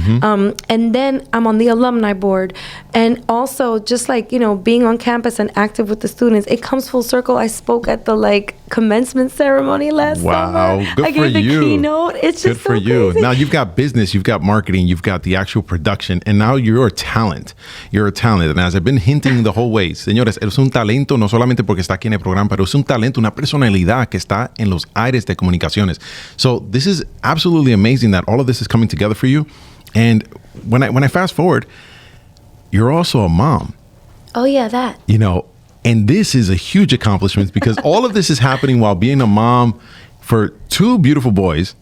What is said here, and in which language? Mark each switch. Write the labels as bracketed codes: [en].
[en] And then I'm on the alumni board. And also, just like, being on campus and active with the students, it comes full circle. I spoke at the commencement ceremony last summer. Good I gave the keynote. It's just good for you. crazy. Now you've got business, you've got marketing, you've got the actual production, and now you're a talent. You're a talent. And as I've been hinting the whole way, [es] señores, eres un talento no solamente porque está aquí en el programa, pero es un talento, una personalidad que está en los aires de comunicaciones. [en] So this is absolutely amazing that all of this is coming together for you. And when I fast forward, you're also a mom. Oh yeah, that. And this is a huge accomplishment because all of this is happening while being a mom for two beautiful boys.